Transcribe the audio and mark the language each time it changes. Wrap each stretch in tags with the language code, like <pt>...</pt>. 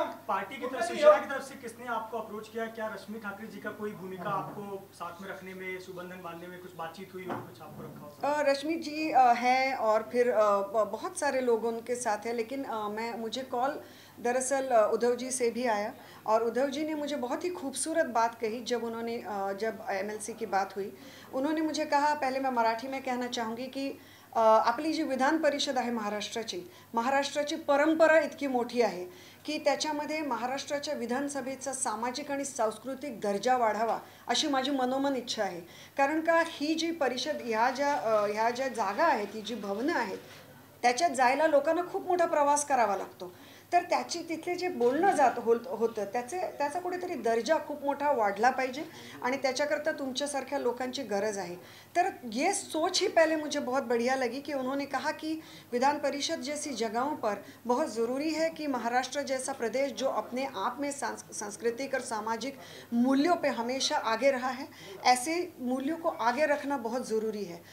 <hi>Party की तरफ से, शिवसेना की तरफ से किसने आपको अप्रोच किया? क्या रश्मि ठाकरे जी का कोई भूमिका आपको साथ में रखने में, सुबंधन बांधने में कुछ बातचीत हुई और कुछ आपको रखा हो? रश्मि जी हैं और फिर बहुत सारे लोग उनके साथ हैं, लेकिन मुझे कॉल दरअसल उद्धव जी से भी आया और उद्धव जी ने मुझे बहुत ही खूबसूरत बात कही जब उन्होंने जब MLC की बात हुई. उन्होंने मुझे कहा, पहले मैं मराठी में कहना चाहूँगी की</hi> <mr>आपली जी विधान परिषद आहे महाराष्ट्राची परंपरा इतकी मोठी आहे की त्याच्यामध्ये महाराष्ट्राच्या विधानसभेचा सामाजिक आणि सांस्कृतिक दर्जा वाढावा अशी माझी मनोमन इच्छा आहे. कारण का ही जी परिषद ह्या ज्या जागा आहेत, ही जी भवनं आहेत, त्याच्यात जायला लोकांना खूप मोठा प्रवास करावा लागतो. तर त्याची तिथले जे बोलणं होतं त्याचा कुठेतरी दर्जा खूप मोठा वाढला पाहिजे आणि त्याच्याकरता तुमच्यासारख्या लोकांची गरज आहे.</mr> <hi>तर ये सोच ही पहले मुझे बहुत बढ़िया लगी कि उन्होंने कहा कि विधान परिषद जैसी जगहों पर बहुत ज़रूरी है कि महाराष्ट्र जैसा प्रदेश जो अपने आप में सांस्कृतिक और सामाजिक मूल्यों पे हमेशा आगे रहा है, ऐसे मूल्यों को आगे रखना बहुत ज़रूरी है.</hi>